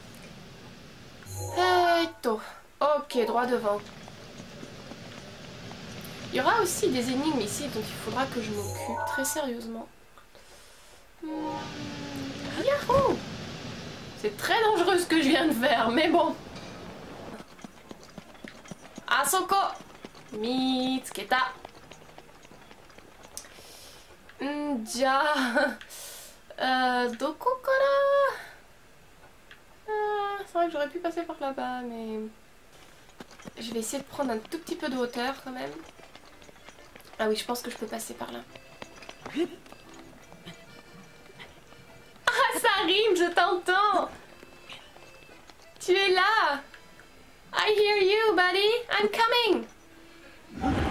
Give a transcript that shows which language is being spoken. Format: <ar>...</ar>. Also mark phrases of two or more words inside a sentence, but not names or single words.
<fr>Etto. Ok, droit devant. Il y aura aussi des énigmes ici, donc il faudra que je m'occupe très sérieusement. Yahoo! C'est très dangereux ce que je viens de faire, mais bon.</fr> <ja>あそこ！見つけた! Ja... どこから?</ja> <fr>C'est vrai que j'aurais pu passer par là-bas, mais... Je vais essayer de prendre un tout petit peu de hauteur quand même. Ah oui, je pense que je peux passer par là. Ah, ça rime, je t'entends! Tu es là!</fr> <en>I hear you, buddy! I'm coming!</en>